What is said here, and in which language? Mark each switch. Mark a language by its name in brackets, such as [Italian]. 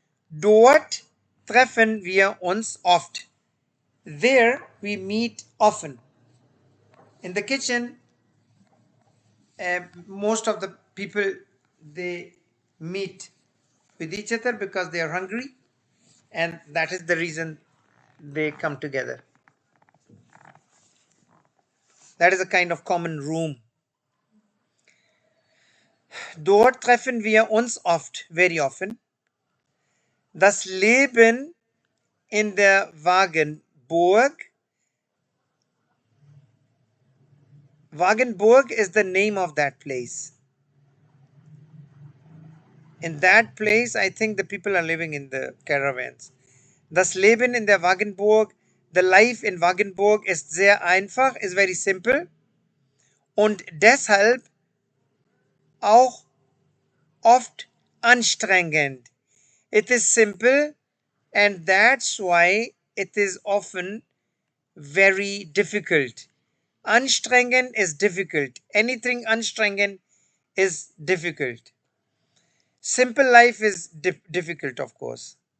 [German] Dort treffen wir uns oft. [English] There we meet often. In the kitchen, most of the people, they meet with each other because they are hungry, and that is the reason they come together. That is a kind of common room. [German] Dort treffen wir uns oft, [English] very often. [German] Das Leben in der Wagenburg. [English] Wagenburg is the name of that place. In that place, I think the people are living in the caravans. [German] Das Leben in der Wagenburg, [English] the life in Wagenburg [German] ist sehr einfach, [English] is very simple. [German] Und deshalb auch oft anstrengend. [English] It is simple, and that's why it is often very difficult. Anstrengend is difficult. Anything anstrengend is difficult. Simple life is difficult, of course.